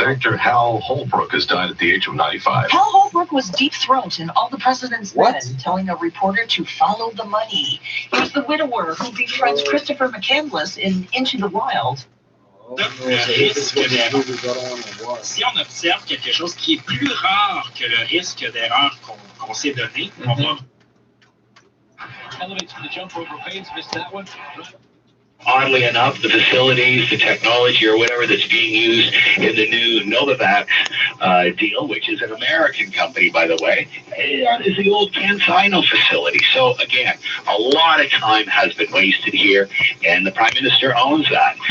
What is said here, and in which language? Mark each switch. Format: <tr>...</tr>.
<en>Actor Hal Holbrook has died at the age of 95. Hal Holbrook was deep throat in All the President's What? Men, telling a reporter to follow the money. He was the widower who befriends Christopher McCandless in Into the Wild. Oh, no, so this is what the movies I don't want to watch.</en> <fr>Si on observe quelque chose qui est plus rare que le risque d'erreur qu'on s'est donné, on va</fr> <en>Elevates for the jump over Paynes, missed that one. Oddly enough, the facilities, the technology, or whatever that's being used in the new Novavax deal, which is an American company, by the way, is the old CanSino facility. So, again, a lot of time has been wasted here, and the Prime Minister owns that.</en>